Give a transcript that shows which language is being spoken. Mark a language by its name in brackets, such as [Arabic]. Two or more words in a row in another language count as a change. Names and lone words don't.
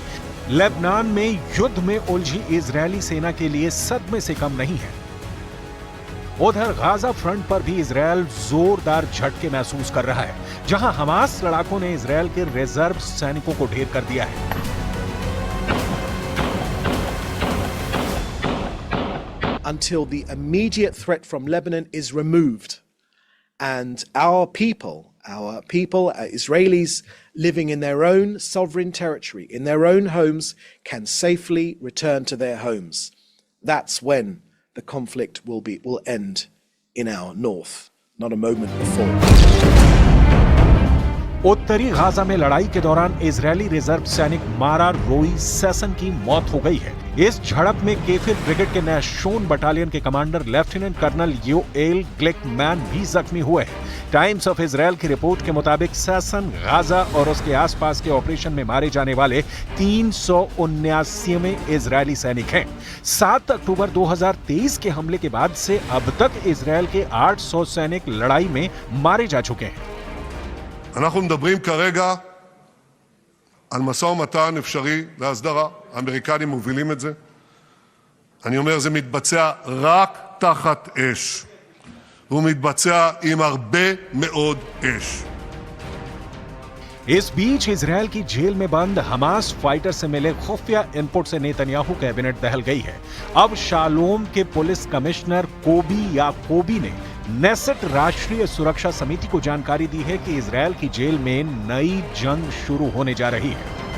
[Hindi] लेबनान में युद्ध में उलझी इजरायली सेना के लिए सदमे से कम नहीं है। उधर गाजा फ्रंट पर भी इजरायल जोरदार झटके महसूस कर रहा है, जहां हमास लड़ाकों ने इजरायल के रिजर्व सैनिकों को ढेर कर दिया है। [English] Until the immediate threat from Lebanon is removed and our people our people, Israelis living in their own sovereign territory, in their own homes, can safely return to their homes. That's when the conflict will end in our north, not a moment before. [Hindi] उत्तरी गाजा में लड़ाई के दौरान इजरायली रिजर्व सैनिक मारा रोई सेसन की मौत हो गई है। इस झड़प में केफिर ब्रिगेड के नैशोन बटालियन के कमांडर लेफ्टिनेंट कर्नल योएल ग्लिकमैन भी जख्मी हुए हैं। टाइम्स ऑफ इजरायल की रिपोर्ट के मुताबिक सेसन गाजा और उसके आसपास के ऑपरेशन में मारे जाने वाले 379वें इजरायली सैनिक हैं। 7 अक्टूबर 2023 के हमले के बाद से अब तक इजरायल के 800 सैनिक लड़ाई में मारे जा चुके हैं। [Hebrew] אנחנו מדברים כרגע על משא ומתן אפשרי להסדרה. האמריקנים מובילים את זה. אני אומר, זה מתבצע רק תחת אש. והוא מתבצע עם הרבה מאוד אש. [Hindi] इस बीच इजरायल की जेल में बंद हमास फाइटर से मिले खुफिया इनपुट से नेतन्याहू कैबिनेट दहल गई है। अब शालोम के [English] police commissioner [Hindi] कोबी याकोबी ने नेसेट राष्ट्रीय सुरक्षा समिति को जानकारी दी है कि इजरायल की जेल में नई जंग शुरू होने जा रही है।